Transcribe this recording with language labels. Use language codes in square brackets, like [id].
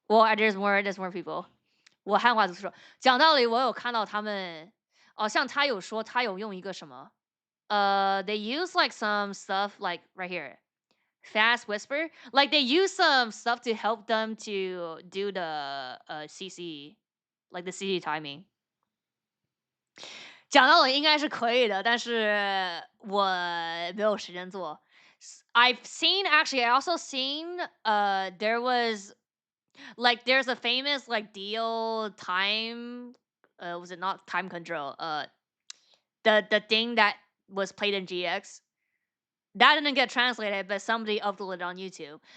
[en] Well, there's more people. [zh] 我汉化组说，讲道理，我有看到他们，像他有说他有用一个什么， [en] they use like some stuff like right here, fast whisper, like they use some stuff to help them to do the CC, like the CC timing. [zh] 讲道理应该是可以的，但是我没有时间做。 [en] I've seen actually, I also seen there was like there's a famous like deal time, was it not time control, the thing that was played in GX that didn't get translated, but somebody uploaded it on YouTube.